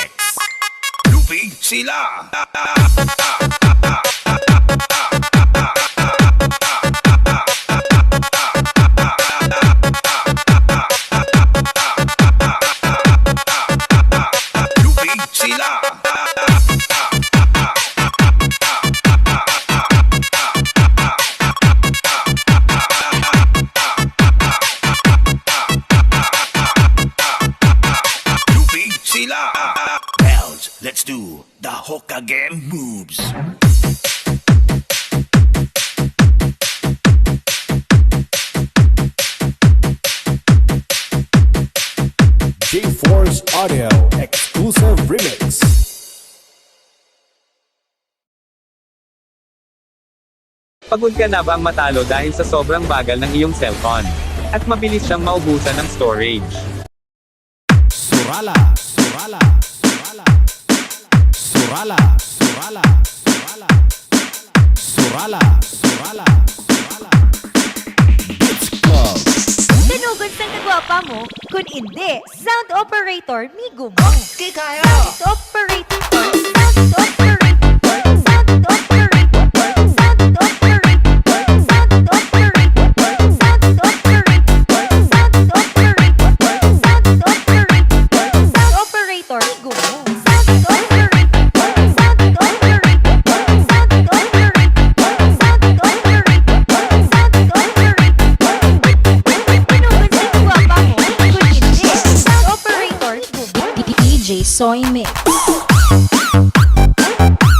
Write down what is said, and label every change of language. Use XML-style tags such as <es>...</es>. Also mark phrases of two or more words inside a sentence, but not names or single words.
<tl>Lupig sila. Lupig sila. Lupig sila.</tl> <en>Bells, let's do the Hokage moves. G-Force Audio Exclusive Remix.</en> <tl>Pagod ka na bang matalo dahil sa sobrang bagal ng iyong cellphone? At mabilis siyang maubusan ng storage? Surala, surala, surala, surala, surala, surala, surala, surala, surala.</tl> <en>Beats Club.</en> <ceb>Tinugod sa kagwapa mo, kung hindi,</ceb> <en>sound operator,</en> <ceb>migo mo.</ceb> <en>Sound operator, sound operator, sound operator, sound operator, sound operator, sound operator, sound operator, sound operator, sound operator,</en> <ceb>migo mo.</ceb> <en>Sound operator, sound operator, sound operator, sound operator, sound operator.</en> <ceb>Tinugod sa kagwapa mo, kung hindi,</ceb> <en>sound operator,</en> <ceb>migo mo.</ceb> <en>DJ Soy Mix.</en>